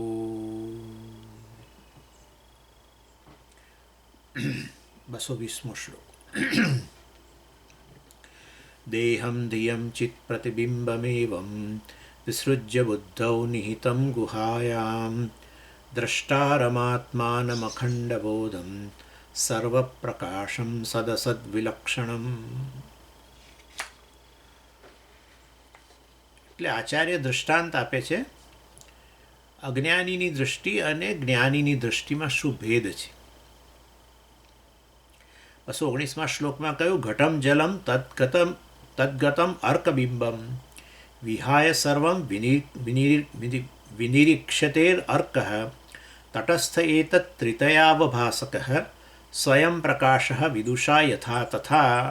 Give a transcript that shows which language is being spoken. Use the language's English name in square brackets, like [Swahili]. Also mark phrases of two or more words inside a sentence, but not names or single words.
[Sanskrit] 220 श्लोक देहं धियं चित्प्रतिबिम्बमेवं विसृज्य बुद्धौ निहितं गुहायां द्रष्टारमात्मानमखण्डबोधं सर्वप्रकाशं सदसद्विलक्षणम् [Gujarati] એટલે આચાર્ય દૃષ્ટાંત આપે છે અજ્ઞાનીની દૃષ્ટિ અને જ્ઞાનીની દૃષ્ટિમાં શું ભેદ છે. 219મા શ્લોકમાં કહ્યું [Sanskrit] घटम जलम तद्गतम अर्कबिंबम विहाय सर्वम विनिरीक्षतेर अर्कः तटस्थ एतत त्रितयावभासकः स्वयं प्रकाशः विदुषा यथा तथा.